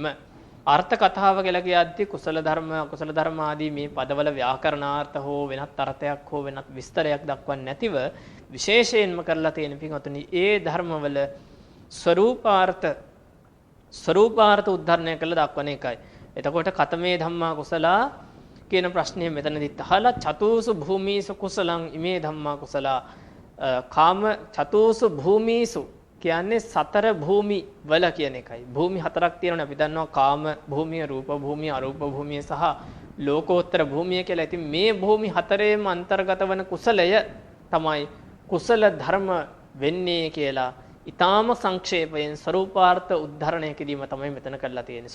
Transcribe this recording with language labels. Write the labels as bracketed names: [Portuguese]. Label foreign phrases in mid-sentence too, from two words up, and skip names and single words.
[Sinhala] අර්ථ කතාව කියලා කියද්දී කුසල ධර්ම, අකුසල ධර්ම ආදී මේ පදවල ව්‍යාකරණාර්ථ හෝ වෙනත් අර්ථයක් හෝ වෙනත් විස්තරයක් දක්වන්නේ නැතිව විශේෂයෙන්ම කරලා තියෙන පින්වතුනි ඒ ධර්මවල ස්වરૂපාර්ථ උද්ධරණය කළා දක්වන එකයි. එතකොට [Pali] කතමේ ධම්මා කුසලා [Sinhala] කියන ප්‍රශ්නේ මෙතනදිත් අහලා [Pali] චතුසු භූමීසු කුසලං ඉමේ ධම්මා කුසලා [Sinhala] කාම [Pali] චතුසු භූමීසු [Sinhala] කියන්නේ 4 භූමි වල කියන එකයි. භූමි 4ක් තියෙනවනේ අපි දන්නවා කාම භූමිය, රූප භූමිය, අරූප භූමිය සහ ලෝකෝත්තර භූමිය කියලා. ඉතින් මේ භූමි 4ේම අන්තර්ගත වන කුසලය තමයි කුසල ධර්ම වෙන්නේ කියලා ඊටාම සංක්ෂේපයෙන් ස්වરૂපාර්ථ උද්ධරණය කිරීම තමයි මෙතන කරලා තියෙන්නේ.